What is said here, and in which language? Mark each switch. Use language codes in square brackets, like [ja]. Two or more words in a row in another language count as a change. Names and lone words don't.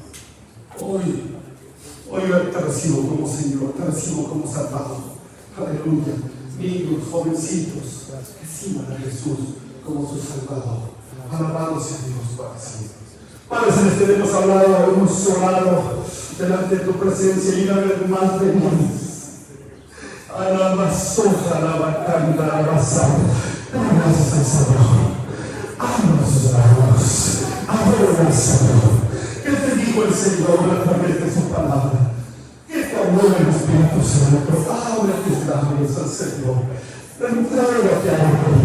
[es] Hoy te recibo como Señor, te recibo como Salvador. Aleluya. Niños, jovencitos, reciban a Jesús como su Salvador. Alabado sea Dios para siempre. Padre Celestial, hemos hablado, hemos orado delante de tu presencia y una vez más venimos. Alabasoja, alabacanda, alabazada. Gracias al Señor. Adora al Señor. ¿Qué te dijo el Señor a través de su palabra? ¿Qué te habló el Espíritu Santo? Abre tus labios al Señor. Entrégate a Él.